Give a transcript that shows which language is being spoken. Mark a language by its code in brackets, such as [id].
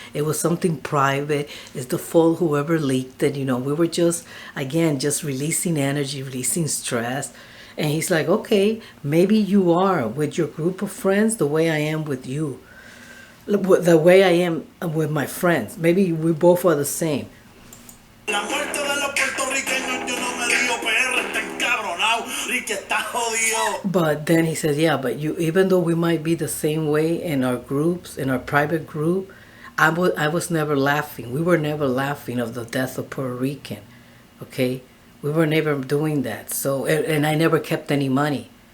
[en] It was something private. It's the fault whoever leaked it. You know, we were just, again, just releasing energy, releasing stress. And he's like, okay, maybe you are with your group of friends the way I am with you. The way I am with my friends. Maybe we both are the same. [es] La muerte de los puertorriqueños yo no me río, PR está encabronado, Ricky está jodido. [en] But then he says, yeah, but you, even though we might be the same way in our groups, in our private group, I was never laughing. We were never laughing of the death of Puerto Rican, okay? We were never doing that. So, and I never kept any money.